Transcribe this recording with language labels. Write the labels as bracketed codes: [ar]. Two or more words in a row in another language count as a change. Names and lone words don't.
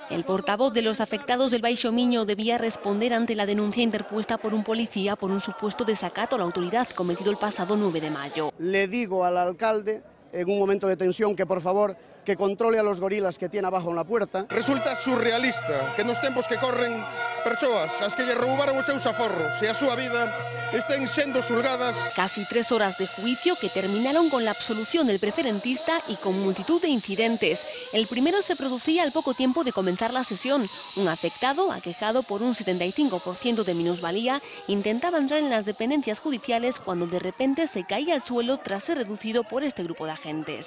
[es] El portavoz de los afectados del Baixo Miño debía responder ante la denuncia interpuesta por un policía por un supuesto desacato a la autoridad cometido el pasado 9 de mayo. Le digo al alcalde, en un momento de tensión, que por favor que controle a los gorilas que tiene abajo en la puerta. [gl] Resulta surrealista que nos tempos que corren persoas as que lle roubaron os seus aforros e a súa vida estén sendo xulgadas. [es] Casi 3 horas de juicio que terminaron con la absolución del preferentista y con multitud de incidentes. El primero se producía al poco tiempo de comenzar la sesión. Un afectado, aquejado por un 75% de minusvalía, intentaba entrar en las dependencias judiciales cuando de repente se caía al suelo tras ser reducido por este grupo de agentes.